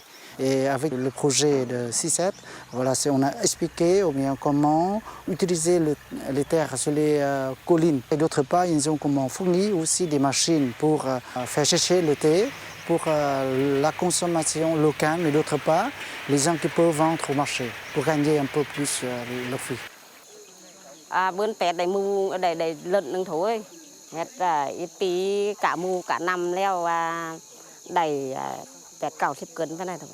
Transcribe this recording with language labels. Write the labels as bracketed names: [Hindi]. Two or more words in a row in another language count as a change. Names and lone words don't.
[French] Et avec le projet de CICET, voilà, on a expliqué ou bien comment utiliser les terres sur les collines. Et d'autre part, ils ont fourni aussi des machines pour faire sécher le thé, pour la consommation locale, mais d'autre part, les gens qui peuvent vendre au marché pour gagner un peu plus le fruit. [Tày] Bươn pẹt đầy mu đầy lợn nương thôi, hết ít tí cả mu cả năm leo đầy pẹt cào xếp cân thế này thôi.